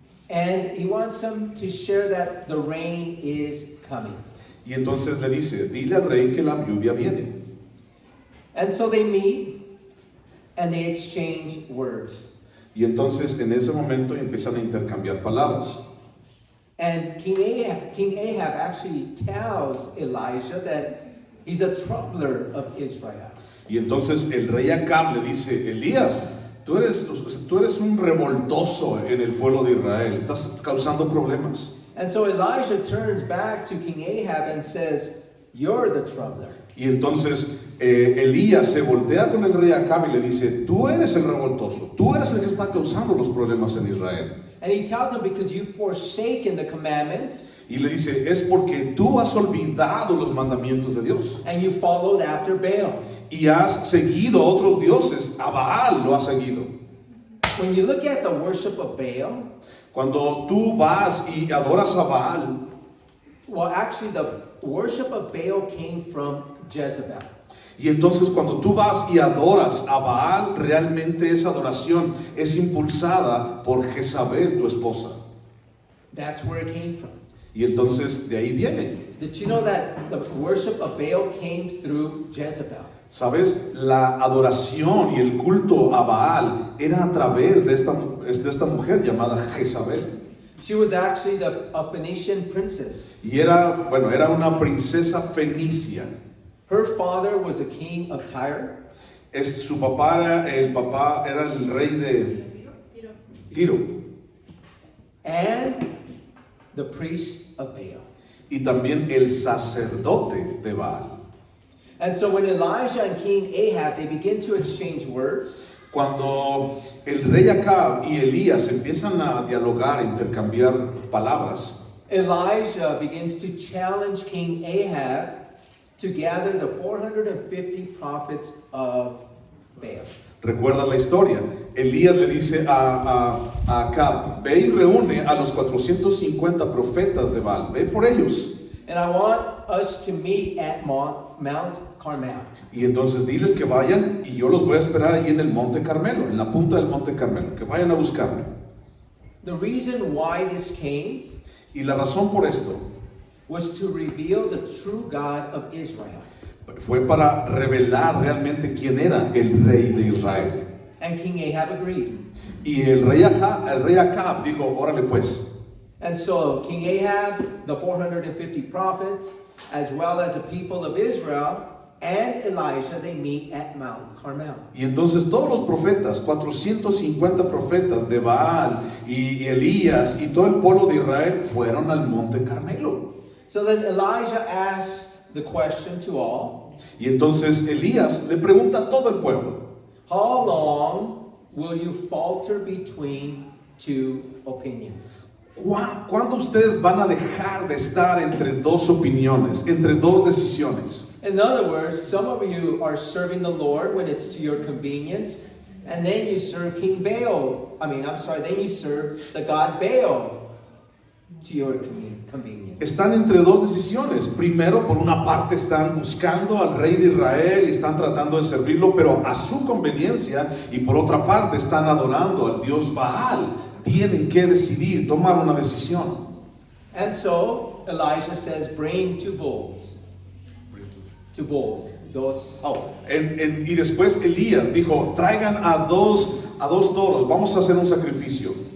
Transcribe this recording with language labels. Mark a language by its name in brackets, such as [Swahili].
[English] And he wants him to share that the rain is coming. [Spanish] y entonces le dice, dile al rey que la lluvia viene. [English] And so they meet and they exchange words. [Spanish] Y entonces en ese momento empiezan a intercambiar palabras. [English] And King Ahab actually tells Elijah that he's a troubler of Israel. [Spanish] Y entonces el rey Acab le dice, Elías, tú eres un revoltoso en el pueblo de Israel, estás causando problemas. [English] And so Elijah turns back to King Ahab and says, "You're the troubler." [Spanish] Y entonces Elías se voltea con el rey Acab y le dice, tú eres el revoltoso, tú eres el que está causando los problemas en Israel. [English] And he tells him, because you've forsaken the commandments [Spanish] Y le dice, es porque tú has olvidado los mandamientos de Dios [English] and you followed after Baal. [Spanish] y has seguido a otros dioses, a Baal lo has seguido. [English] When you look at the worship of Baal, [Spanish] Cuando tú vas y adoras a Baal, [English] well, actually the worship of Baal came from Jezebel. [Spanish] y entonces cuando tú vas y adoras a Baal, realmente esa adoración es impulsada por Jezabel, tu esposa. [English] That's where it came from. [Spanish] Y entonces de ahí viene. [English] Did you know that the worship of Baal came through Jezebel? [Spanish] ¿Sabes? La adoración y el culto a Baal era a través de esta mujer llamada Jezabel. [English] She was actually a Phoenician princess. [Spanish] Y era una princesa fenicia. [English] Her father was a king of Tyre. [Spanish] Su papá era el rey de Tiro. [English] And the priest of Baal. [Spanish] Y también el sacerdote de Baal. [English] And so when Elijah and King Ahab, they begin to exchange words, [Spanish] Cuando el rey Acab y Elías empiezan a dialogar, a intercambiar palabras, [English] Elijah begins to challenge King Ahab to gather the 450 prophets of Baal. [Spanish] recuerda la historia. Elías le dice a Acab, ve y reúne a los 450 profetas de Baal, ve por ellos. [English] And I want us to meet at Mount Carmel. [Spanish] Y entonces diles que vayan y yo los voy a esperar allí en el Monte Carmelo, en la punta del Monte Carmelo, que vayan a buscarme. [English] The reason why this came [Spanish] Y la razón por esto [English] was to reveal the true God of Israel. [Spanish] fue para revelar realmente quién era el rey de Israel. [English] And King Ahab agreed. [Spanish] Y el rey Acab dijo, órale pues. [English] And so King Ahab, the 450 prophets, as well as the people of Israel, and Elijah, they meet at Mount Carmel. [Spanish] Y entonces todos los profetas, 450 profetas de Baal y Elías y todo el pueblo de Israel fueron al Monte Carmelo. [English] So then Elijah asked the question to all, [Spanish] Y entonces Elías le pregunta a todo el pueblo, [English] how long will you falter between two opinions? [Spanish] ¿cuándo ustedes van a dejar de estar entre dos opiniones, entre dos decisiones? [English] In other words, some of you are serving the Lord when it's to your convenience, and then you serve King Baal. Then you serve the God Baal to your convenience. [Spanish] Están entre dos decisiones. Primero, por una parte, están buscando al rey de Israel y están tratando de servirlo, pero a su conveniencia, y por otra parte, están adorando al Dios Baal. Tienen que decidir, tomar una decisión. [English] And so Elijah says, bring two bulls. Two bulls. [Spanish] Y después Elías dijo, traigan a dos toros, vamos a hacer un sacrificio.